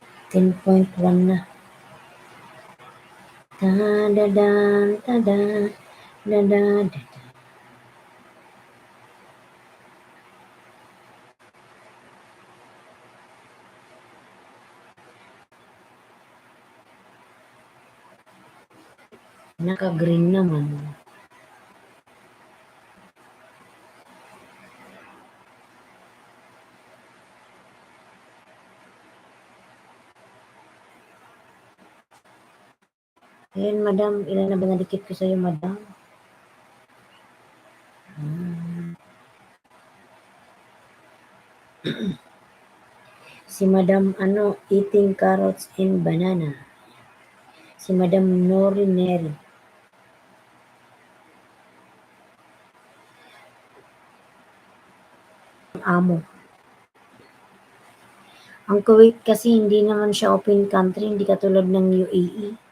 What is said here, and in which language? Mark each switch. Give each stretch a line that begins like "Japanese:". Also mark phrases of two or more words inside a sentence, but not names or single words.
Filipino: 10.1 na. Ta-da-dan, ta-da, da-da-da. Naka-green naman. Ayan, madam. Ilan na ba nadikit ko sa'yo, madam?
English: Si Madam eating carrots and banana.
Filipino: Si Madam Nori Neri. Amo. Ang Kuwait kasi hindi naman siya open country, hindi katulad ng UAE.